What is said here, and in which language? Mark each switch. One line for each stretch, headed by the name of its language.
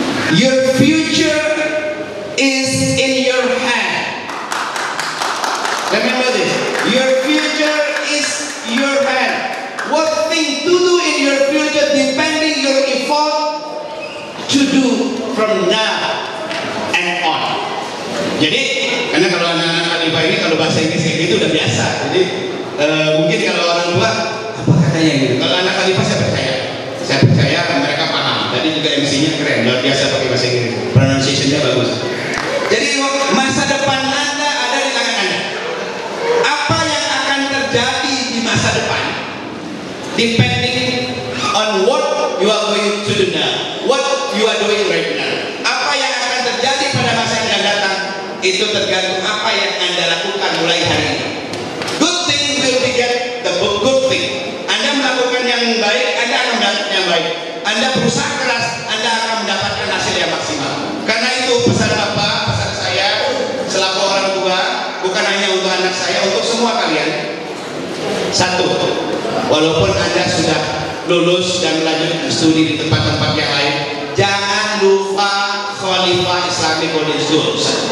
English: Your future is in your hand. Remember this. Your future is your hand. What thing to do in your future depending your effort to do from now and on.
Indonesian: Jadi, karena kalau anak-anak Khalifah ini kalau bahasa Inggris kayak gitu udah biasa. Jadi mungkin kalau orang tua apa katanya gitu. Kalau anak Khalifah saya percaya mereka paham. Tadi juga MC-nya keren, luar biasa pakai bahasa Inggris. Pronunciation-nya bagus. Jadi masa depan Anda ada di tangan Anda. Apa yang akan terjadi di masa depan
English: depending on what you are going to do now, what you are doing right now.
Indonesian: Apa yang akan terjadi pada masa yang akan datang itu tergantung apa yang Anda lakukan mulai hari ini.
English: Good thing will beget the good thing.
Indonesian: Anda melakukan yang baik, Anda akan mendapatkan yang baik. Anda berusaha keras, Anda akan mendapatkan hasil yang maksimal. Karena itu pesan Bapak, pesan saya selaku orang tua, bukan hanya untuk anak saya, untuk semua kalian. Satu, walaupun Anda sudah lulus dan melanjutkan studi di tempat-tempat yang lain, jangan lupa Khalifah Islamic College Schools.